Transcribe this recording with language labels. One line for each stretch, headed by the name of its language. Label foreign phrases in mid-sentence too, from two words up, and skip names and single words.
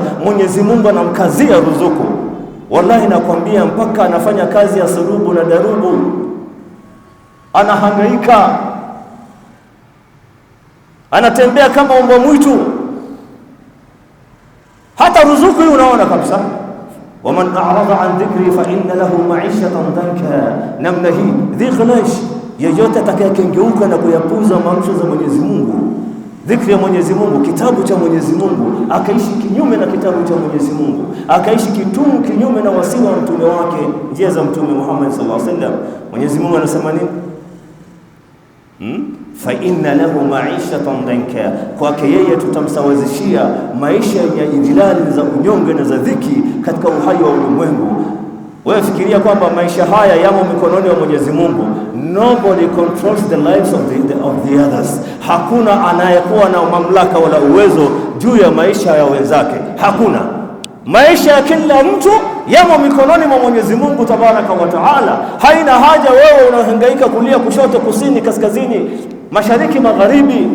Swahili: Mwenyezi Mungu anamkazia ruzuku. Wallahi nakwambia, mpaka anafanya kazi ya surubu na darubu, anahangaika, anatembea kama mbwa mwitu. Hata ruzuku hii unaona kabisa,
Arabic: ومن أعرض عن ذكري فإن له معيشة ضنكا.
Swahili: Namna hii dhikhlash, yeyote atakayekengeuka na kuyapuza maamrisho za Mwenyezi Mungu, dhikri ya Mwenyezi Mungu, kitabu cha Mwenyezi Mungu, akaishi kinyume na kitabu cha Mwenyezi Mungu, akaishi kinyume na wasia wa mtume wake, njia za Mtume Muhammad
Arabic: صلى الله عليه وسلم,
Swahili: Mwenyezi Mungu anasema nini?
Arabic: فإن له معيشة ضنكا,
Swahili: kwake yeye tutamsawazishia maisha ya idhilali za unyonge na za dhiki katika uhai wa ulimwengu. Wewe fikiria kwamba maisha haya yamo mikononi mwa Mwenyezi Mungu.
English: Nobody controls the lives of the others.
Swahili: Hakuna anayekuwa na mamlaka wala uwezo juu ya maisha ya wenzake. Hakuna. Maisha ya kila mtu yamo mikononi mwa Mwenyezi Mungu
Arabic: تبارك وتعالى.
Swahili: Haina haja wewe unahangaika kulia, kushoto, kusini, kaskazini, mashariki, magharibi.